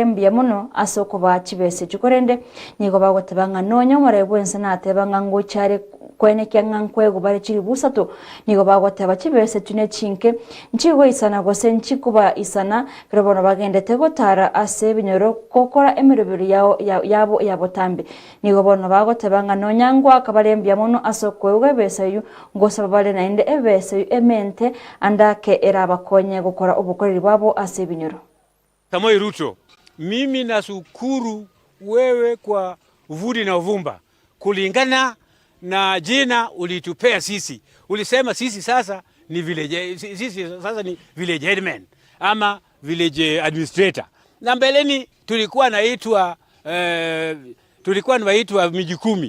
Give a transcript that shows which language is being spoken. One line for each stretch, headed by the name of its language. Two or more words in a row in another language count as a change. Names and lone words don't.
Gusii: mbiya mono asoko ba chibese chukorende nigo bagoteba nganonya umurayibwense nateba ngango chare kwene kyangankwego bare chiribusa to nigo bagoteba chibese tune chinke nchigo isana gose nchikuba isana kirabona bagende tegotara ase binyoro kokora emirubiri yabo yabotambe nigo bona bagoteba nganonyangwa akabarembya mono asokwego besayu ngose babale nainde ebesayu emente andake erabakonye gukora obukoreri bwabo ase binyoro.
Swahili: Samoei Ruto, mimi nashukuru wewe kwa uvudi na uvumba kulingana na jina ulitupea sisi. Ulisema sisi sasa ni
English: village headman
Swahili: ama
English: village administrator.
Swahili: Na mbeleni tulikuwa naitwa miji 10.